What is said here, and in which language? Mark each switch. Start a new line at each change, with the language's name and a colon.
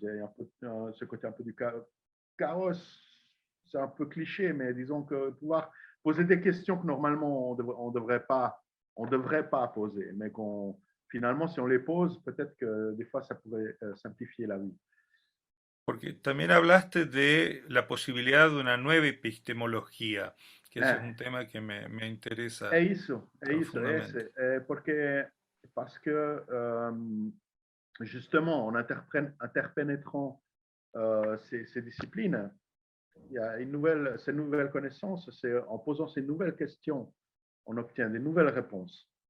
French: Il y a un peu, ce côté un peu du chaos, c'est un peu cliché, mais disons que pouvoir poser des questions que normalement on devrait pas poser, mais finalement, si on les pose, peut-être que des fois, ça pourrait simplifier la vie.
Spanish: Porque también hablaste de la posibilidad de una nueva epistemología, que ese es un tema que me interesa.
Italian: È profondamente.
French: Parce que justement, en interpénétrant ces disciplines, il y a ces nouvelles connaissances, c'est en posant ces nouvelles questions, on obtient des nouvelles réponses.